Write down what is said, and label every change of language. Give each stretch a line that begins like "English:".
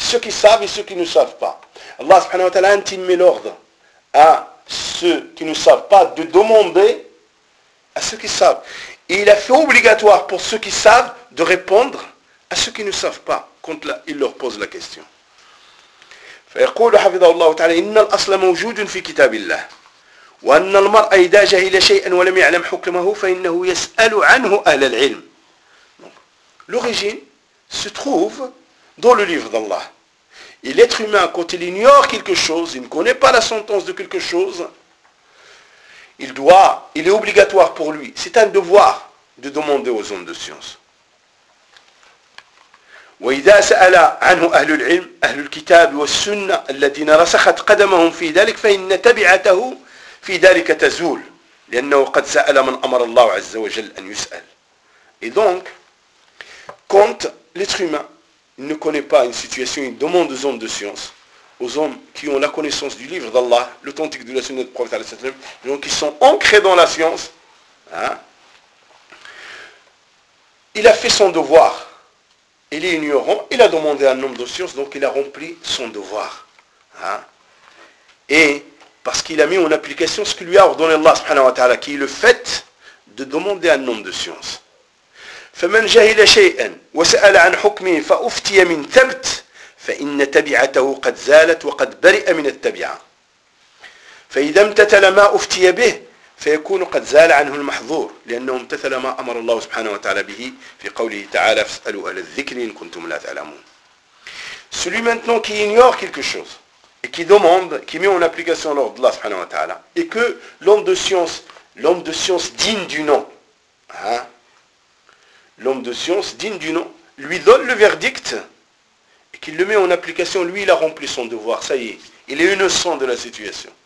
French: Ceux qui savent et ceux qui ne savent pas. Allah subhanahu wa ta'ala intime l'ordre à ceux qui ne savent pas de demander à ceux qui savent. Et il a fait obligatoire pour ceux qui savent de répondre à ceux qui ne savent pas quand il leur pose la question.
Arabic: فيقول حفظه الله تعالى إن الأصل موجود في كتاب الله وأن المرء إذا جهل شيئا ولم يعلم حكمه فإنه يسأل عنه أهل العلم.
French: L'origine se trouve dans le livre d'Allah. Et l'être humain, quand il ignore quelque chose, il ne connaît pas la sentence de quelque chose, il est obligatoire pour lui, c'est un devoir de demander aux hommes de science.
Arabic: وإذا سأل عنه أهل العلم أهل الكتاب والسنة الذين رسخت قدمهم في ذلك فإن تبعته في ذلك تزول لأنه قد سأل من أمر الله عز وجل أن يسأل.
French: Et donc, quand l'être humain ne connaît pas une situation, il demande aux hommes de science, aux hommes qui ont la connaissance du livre d'Allah, l'authentique de la sunna du prophète, les gens qui sont ancrés dans la science, il a fait son devoir. Il est ignorant, il a demandé un homme de science, donc il a rempli son devoir. Et parce qu'il a mis en application ce que lui a ordonné Allah subhanahu wa ta'ala, qui est le fait de demander un homme de science.
Arabic: فمن جهل شيئا وسأل عن حكمه فأفتي من ثبت فإن تبعته قد زالت وقد برئ من التبعة فإذا امتثل ما أفتي به فيكون قد زال عنه المحظور لأنه امتثل ما أمر الله سبحانه وتعالى به في قوله تعالى فاسألوا أهل الذكر إن كنتم لا تعلمون.
French: Celui maintenant qui ignore quelque chose et qui demande, qui met en application l'ordre d'Allah subhanahu wa ta'ala et que l'homme de science digne du nom, l'homme de science digne du nom, lui donne le verdict et qu'il le met en application, lui il a rempli son devoir, ça y est, il est innocent de la situation.